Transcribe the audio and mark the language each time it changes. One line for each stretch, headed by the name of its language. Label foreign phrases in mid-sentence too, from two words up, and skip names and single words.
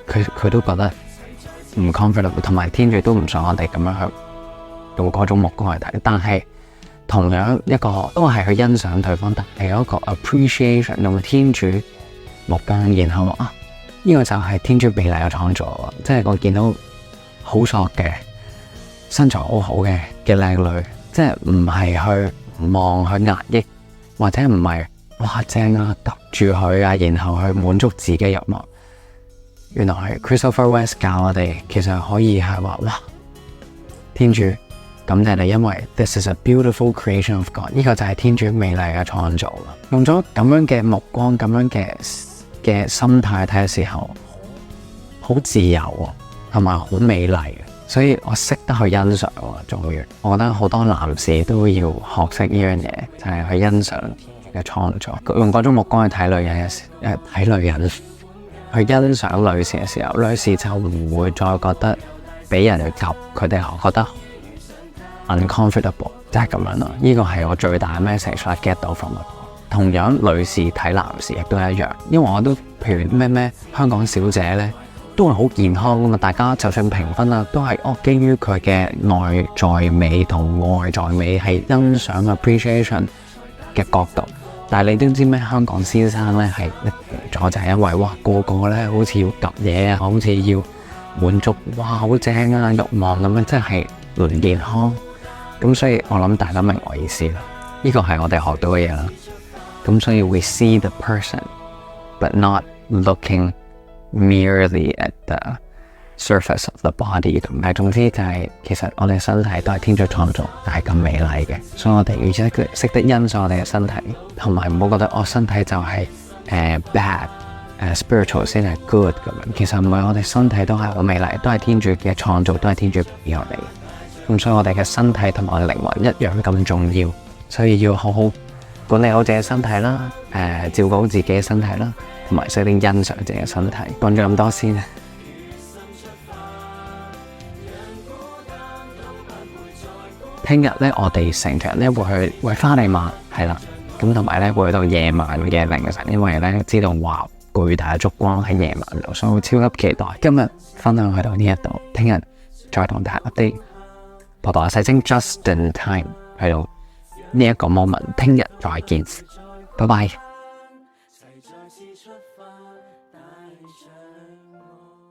Cantonese: 佢都覺得唔 comfortable， 同埋天主都唔想我哋咁樣去用嗰種目光去睇，但係同樣一個都係去欣賞對方，但係有一個 appreciation 用天主目光，然後呢個就係天主美麗嘅創造，即係我見到好索嘅身材好好嘅靚女，即係唔係去望去壓抑，或者唔係哇正啊及住佢啊，然後去滿足自己欲望。原來係 Christopher West 教我哋，其實可以係話哇，天主感謝你，因為
English: this is a beautiful creation of God，
Cantonese: 呢個就係天主美麗嘅創造啦。用咗咁樣嘅目光，咁樣嘅心態睇嘅時候，好自由啊，同埋好美麗，所以我識得去欣賞啊。終於，我覺得好多男士都要學識呢樣嘢，就係去欣賞天主嘅創造，用嗰種目光去睇女人嘅時，睇女人。去欣賞女士嘅時候，女士就唔會再覺得俾人去及，佢哋覺得 uncomfortable， 即係咁樣咯。呢個係我最大嘅 message，
English: I get
Cantonese: 到
English: from it。
Cantonese: 同樣女士睇男士亦都一樣，因為我都譬如咩香港小姐呢，都係好健康噶嘛。大家就算評分啦，都係基於佢嘅內在美同外在美係欣賞 appreciation 嘅角度。但係你都知咩？香港先生咧係一咗就係因為哇個個咧好似要及嘢啊，好似要滿足，哇好正啊，慾望咁樣，真係唔健康。咁所以我諗大家明我意思啦，呢個係我哋學到嘅嘢啦。咁所以
English: we see the person but not looking merely at the surface of the body。
Cantonese: 咁但係總之就係其實我哋身體都係天主創造，但係咁美麗嘅，所以我哋要識得欣賞我哋嘅身體，同埋唔好覺得我身體就係 bad。spiritual 先係 good 咁樣，其實唔係，我哋身體都係好美麗，都係天主嘅創造，都係天主俾我哋。咁所以我哋嘅身體同埋我哋靈魂一樣咁重要，所以要好好管理好自己身體啦，照顧好自己嘅身體啦，同埋識得欣賞自己嘅身體。講咗咁多先啊，聽日咧我哋成團咧會去花地瑪，係啦，咁同埋咧會去到夜晚嘅凌晨，因為咧知道話巨大嘅燭光喺夜晚度，所以我超級期待。今日分享去到呢一度，聽日再同大家 update。葡萄牙洗清
English: just in time
Cantonese: 去到呢一個 moment， 聽日再見，拜拜。